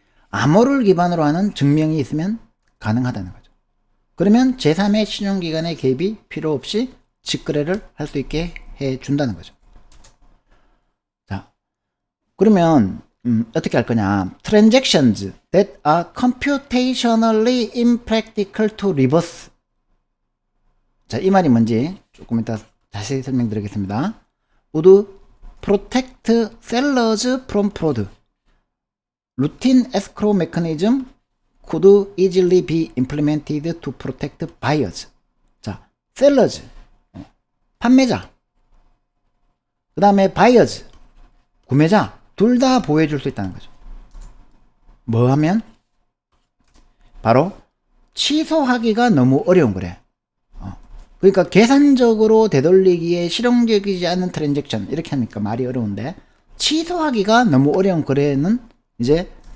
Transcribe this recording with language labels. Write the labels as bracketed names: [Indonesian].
[Korean] 암호를 기반으로 하는 증명이 있으면 가능하다는 거죠. 그러면 제3의 신용기관의 개입이 필요 없이 직거래를 할 수 있게 해준다는 거죠. 자, 그러면 어떻게 할 거냐. [English] Transactions that are computationally impractical to reverse. [Korean] 자, 이 말이 뭔지 조금 이따 자세히 설명드리겠습니다. [English] would protect sellers from fraud. Routine escrow mechanism could easily be implemented to protect buyers. [Korean] 자, sellers, 판매자. 그 다음에 buyers, 구매자. 둘 다 보호해줄 수 있다는 거죠. 뭐 하면? 바로 취소하기가 너무 어려운 거래. 그러니까 계산적으로 되돌리기에 실용적이지 않은 트랜잭션 이렇게 하니까 말이 어려운데 취소하기가 너무 어려운 거래는 이제